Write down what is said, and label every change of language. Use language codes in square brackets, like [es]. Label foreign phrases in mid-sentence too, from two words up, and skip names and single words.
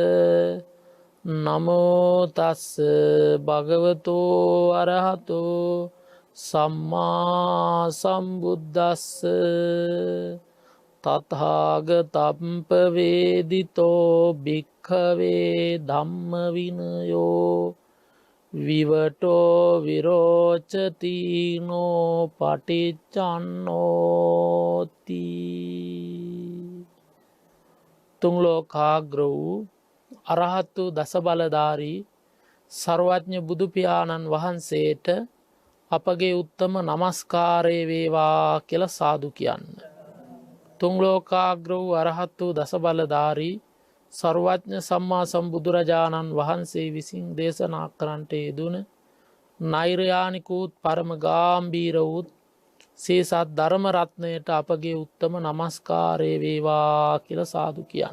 [pi] නමෝ තස් භගවතෝ අරහතෝ සම්මා සම්බුද්දස්ස තථාගතම්ප වේදිතෝ භික්ඛවේ ධම්ම විනයෝ විවටෝ විරෝචතිනෝ පටිච්චන්නෝති. [si] තුන් ලෝකාග්‍ර වූ අරහත්තු දසබලධාරී සර්වඥ බුදු පියාණන් වහන්සේට අපගේ උත්තම නමස්කාරය වේවා කියලා සාදු කියන්න. තුන් ලෝකාග්‍ර වූ අරහත් වූ දසබලධාරී සර්වඥ සම්මා සම්බුදුරජාණන් වහන්සේ විසින් දේශනා කරන්නට යෙදුන නෛර්යානිකූත් පරම ගාම්භීර වූත් සේසත් ධර්ම රත්නයට අපගේ උත්තම නමස්කාරය වේවා කියලා සාදු කියන්න.